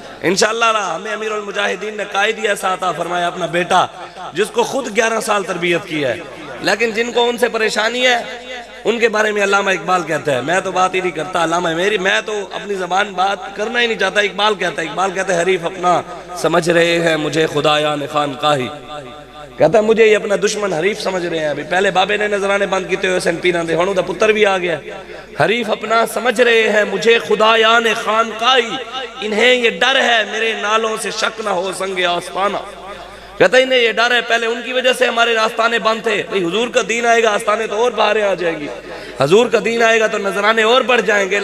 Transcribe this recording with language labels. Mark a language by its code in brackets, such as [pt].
[ur] انشاءاللہ ہمیں امیر المجاہدین نے قائد ہی ایسا عطا فرمایا, اپنا بیٹا جس کو خود 11 سال تربیت کی ہے, لیکن جن کو ان سے پریشانی ہے ان کے بارے میں علامہ اقبال کہتا ہے, میں تو بات ہی نہیں کرتا علامہ میں تو اپنی زبان بات کرنا ہی نہیں چاہتا. اقبال کہتا ہے حریف اپنا سمجھ رہے ہیں مجھے خدایان خانقاہی. کہتا ہے مجھے یہ اپنا دشمن حریف سمجھ رہے ہیں. [pa] ابھی پہلے بابے نے نظرانے بند کیتے ہوئے سن پیران دے, ہنو دا پتر بھی آ گیا. [ur] حریف اپنا سمجھ رہے ہیں مجھے خدایان خانقاہی, انہیں یہ ڈر ہے میرے نالوں سے شک نہ ہو سنگ آستانہ. کہتا ہے انہیں یہ ڈر ہے, پہلے ان کی وجہ سے ہمارے آستانے بند تھے. بھئی حضور کا دین آئے گا آستانے تو اور باہریں آ جائیں گی, حضور کا دین آئے گا تو نظرانے اور بڑھ جائیں گے.